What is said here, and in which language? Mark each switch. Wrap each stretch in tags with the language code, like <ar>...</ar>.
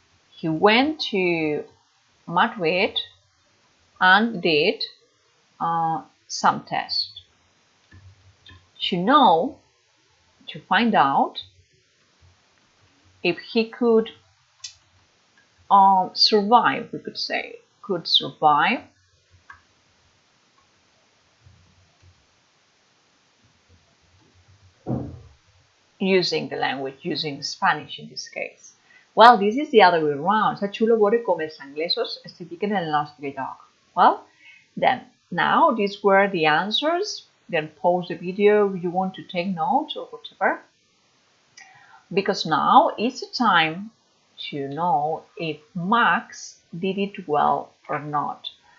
<en>He went to Madrid and did some tests to find out if he could survive, we could say, could survive using the language, using Spanish in this case. Well, this is the other way around.</en> <ca>Està xulo veure com els anglesos es fiquen en el nostre lloc.</ca> <en>Well, then, now these were the answers. Then pause the video if you want to take notes or whatever. Because now it's the time to know if Max did it well or not.</en>